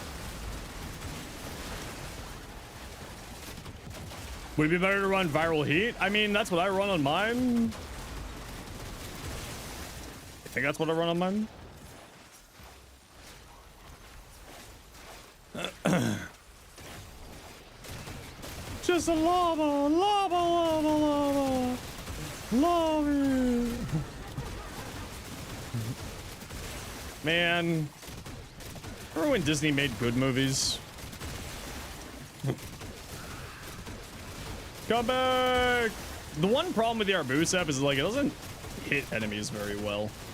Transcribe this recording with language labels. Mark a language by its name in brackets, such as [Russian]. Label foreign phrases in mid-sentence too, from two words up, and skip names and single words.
[English] Would it be better to run viral heat? I mean, that's what I run on mine. I think that's what I run on mine. Just a lava, lava, lava, lava, lava. Man, remember when Disney made good movies? Come back! The one problem with the Arbusep is like it doesn't hit enemies very well.